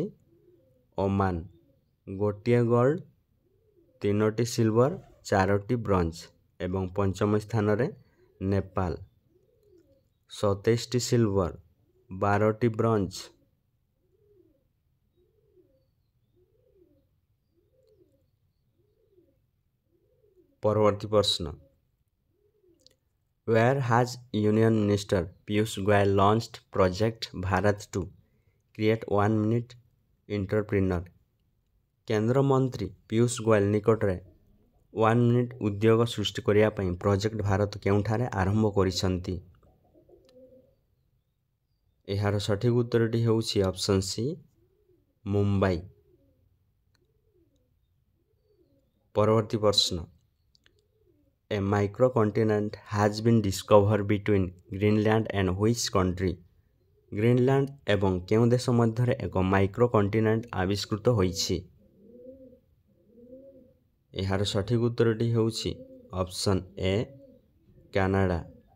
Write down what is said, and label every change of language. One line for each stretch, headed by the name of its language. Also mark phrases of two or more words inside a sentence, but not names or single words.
Odia: ଓମାନ 1ଟିଏ ଗୋଲ୍ଡ 3ଟି ସିଲଭର 4ଟି ବ୍ରୋଞ୍ଜ ଏବଂ ପଞ୍ଚମ ସ୍ଥାନରେ ନେପାଳ 27ଟି ସିଲଭର 12ଟି ବ୍ରୋଞ୍ଜ। ପରବର୍ତ୍ତୀ ପ୍ରଶ୍ନ
English: Where has Union Minister Piyush Goyal launched Project Bharat to create 1 minute entrepreneur?
Odia: କେନ୍ଦ୍ରମନ୍ତ୍ରୀ ପୀୟୁଷ ଗୋୟଲ ନିକଟରେ 1 ମିନିଟ୍ ଉଦ୍ୟୋଗ ସୃଷ୍ଟି କରିବା ପାଇଁ ପ୍ରୋଜେକ୍ଟ ଭାରତ କେଉଁଠାରେ ଆରମ୍ଭ କରିଛନ୍ତି? ଏହାର ସଠିକ୍ ଉତ୍ତରଟି ହେଉଛି ଅପସନ୍ ସି ମୁମ୍ବାଇ। ପରବର୍ତ୍ତୀ ପ୍ରଶ୍ନ
English: A microcontinent has been discovered between Greenland and which country?
Odia: ଗ୍ରୀନଲ୍ୟାଣ୍ଡ ଏବଂ କେଉଁ ଦେଶ ମଧ୍ୟରେ ଏକ ମାଇକ୍ରୋକଣ୍ଟିନେଣ୍ଟ ଆବିଷ୍କୃତ ହୋଇଛି? ଏହାର ସଠିକ୍ ଉତ୍ତରଟି ହେଉଛି ଅପସନ୍ ଏ କାନାଡ଼ା।